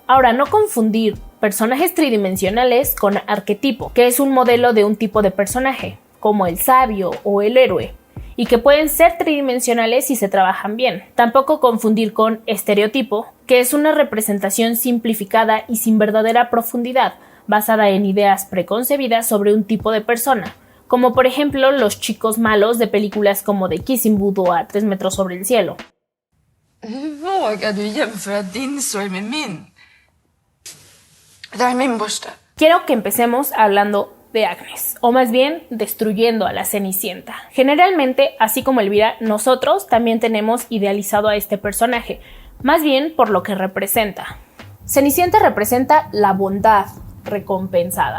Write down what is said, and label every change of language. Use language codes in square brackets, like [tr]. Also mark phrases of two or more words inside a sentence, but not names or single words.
[es] Ahora, no confundir personajes tridimensionales con arquetipo, que es un modelo de un tipo de personaje, como el sabio o el héroe, y que pueden ser tridimensionales si se trabajan bien. Tampoco confundir con estereotipo, que es una representación simplificada y sin verdadera profundidad, basada en ideas preconcebidas sobre un tipo de persona, como por ejemplo los chicos malos de películas como The Kissing Booth o A 3 metros sobre el cielo. [sv] Hur vågar du jämföra din sorg med min? Där är min borste. [es] Quiero que empecemos hablando de Agnes, o más bien destruyendo a la Cenicienta. Generalmente, así como Elvira, nosotros también tenemos idealizado a este personaje, más bien por lo que representa. Cenicienta representa la bondad recompensada.